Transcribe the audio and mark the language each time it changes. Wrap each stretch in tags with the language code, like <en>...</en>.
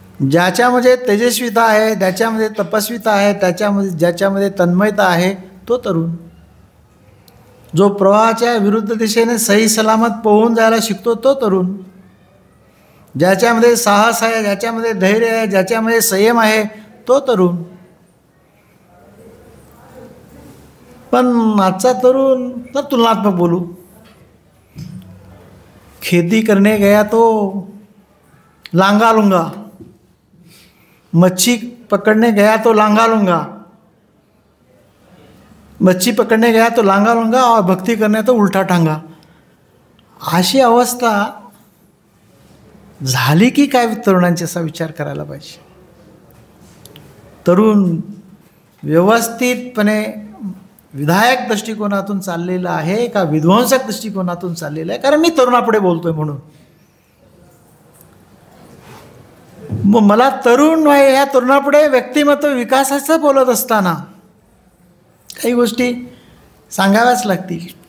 <mr>ज्याच्यामध्ये तेजस्विता आहे, ज्याच्यामध्ये तपस्विता आहे, ज्याच्यामध्ये तन्मयता आहे, तो तरुण. जो प्रवाहाच्या विरुद्ध दिशेने सही सलामत पोहून जायला शिकतो, तो तरुण. ज्याच्यामध्ये साहस आहे, ज्याच्यामध्ये धैर्य आहे, ज्याच्यामध्ये संयम आहे, तो तरुण. पण आजचा तरुण तर तुलनात्मक बोलू,</mr> <hi>खेती करने गया तो लांगा लूंगा, मच्छी पकड़ने गया तो लांगा लूंगा, मच्छी पकड़ने गया तो लांगा लूंगा और भक्ती करने तो उलटा टांगा,</hi> <mr>अशी अवस्था झाली की काय तरुणांची, असा विचार करायला पाहिजे. तरुण व्यवस्थितपणे विधायक दृष्टिकोनातून चाललेला आहे का विध्वंसक दृष्टिकोनातून चाललेला आहे? कारण मी तरुणापुढे बोलतोय म्हणून. मग मला तरुण ह्या तरुणापुढे व्यक्तिमत्व विकासाचं बोलत असताना काही गोष्टी सांगाव्याच लागतील.</mr>